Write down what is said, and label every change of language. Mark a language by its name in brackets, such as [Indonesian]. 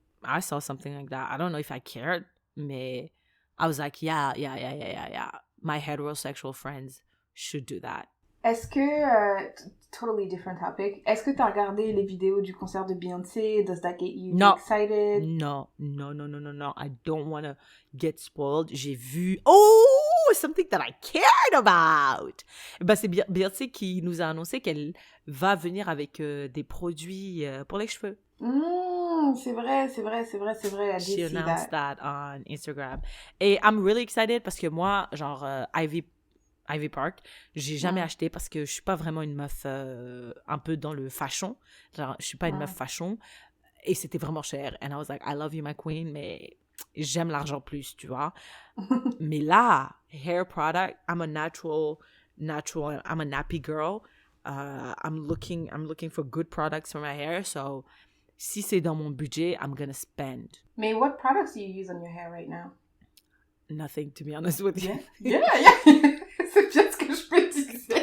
[English] I saw something like that. I don't know if I cared, mais I was like, yeah. My heterosexual friends should do that. [French] Est-ce que, [English] totally different topic, [French] est-ce que tu as regardé les vidéos du concert de Beyoncé? [English] Does that get you excited? No. I don't want to get spoiled. [French] J'ai vu, [English] something that I cared about. [French] Ben, c'est Beyoncé qui nous a annoncé qu'elle va venir avec des produits pour les cheveux. C'est vrai. [English] She announced that on Instagram. [French] Et [English] I'm really excited [French] parce que moi, genre, Ivy Park, j'ai jamais acheté parce que je suis pas vraiment une meuf un peu dans le fashion. Genre, je suis pas une meuf fashion. Et c'était vraiment cher. [English] And I was like, I love you, my queen, [French] mais j'aime l'argent plus, tu vois. Mais là, [English] hair product, I'm a natural, I'm a nappy girl. I'm looking for good products for my hair. So, [French] si c'est dans mon budget, [English] I'm gonna spend. Mais what products do you use on your hair right now? Nothing, to be honest with you. Yeah. [French] C'est bien ce que je peux te dire.